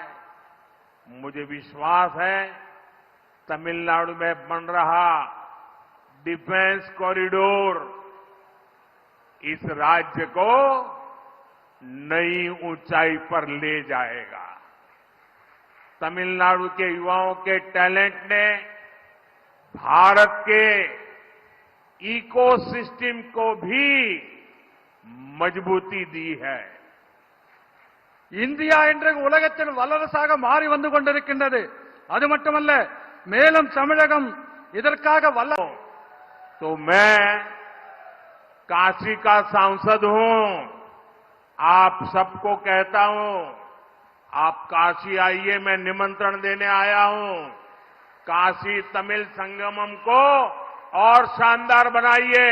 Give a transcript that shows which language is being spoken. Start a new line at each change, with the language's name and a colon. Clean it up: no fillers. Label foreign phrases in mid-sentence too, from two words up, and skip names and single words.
Hindi: मुझे विश्वास है तमिलनाडु में बन रहा
English: defence corridor
Hindi: इस राज्य को नई ऊंचाई पर ले जाएगा। तमिलनाडु के युवाओं के टैलेंट ने भारत के इकोसिस्टम को भी மஜ்பூத்தி दी है।
Tamil: இந்தியா இன்றைக்கு உலகத்தில் வல்லரசாக மாறி வந்து கொண்டிருக்கின்றது. அது மட்டுமல்ல, மேலும் தமிழகம் இதற்காக
Hindi: तो मैं काशी का सांसद हूं, आप सबको कहता हूं आप काशी आइए, मैं निमंत्रण देने आया हूं। काशी तमिल संगमम को और शानदार बनाइए।